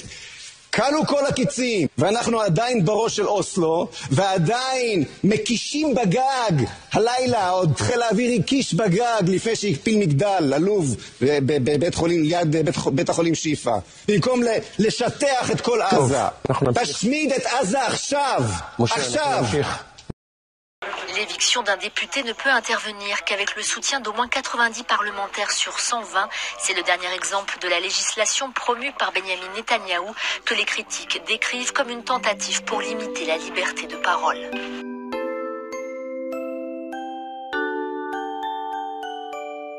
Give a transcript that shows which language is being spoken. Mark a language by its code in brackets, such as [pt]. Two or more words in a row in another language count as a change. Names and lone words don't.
[he] קלו כל הקיצים, ואנחנו עדיין בראש של אוסלו, ועדיין מקישים בגג. הלילה עוד חיל האוויר הקיש בגג לפני שהקפיל מגדל עלוב בבית חולים, ליד בית החולים שיפה. במקום לשטח את כל עזה. תשמיד את עזה עכשיו. עכשיו. [fr] L'éviction d'un député ne peut intervenir qu'avec le soutien d'au moins 90 parlementaires sur 120. C'est le dernier exemple de la législation promue par Benjamin Netanyahou que les critiques décrivent comme une tentative pour limiter la liberté de parole.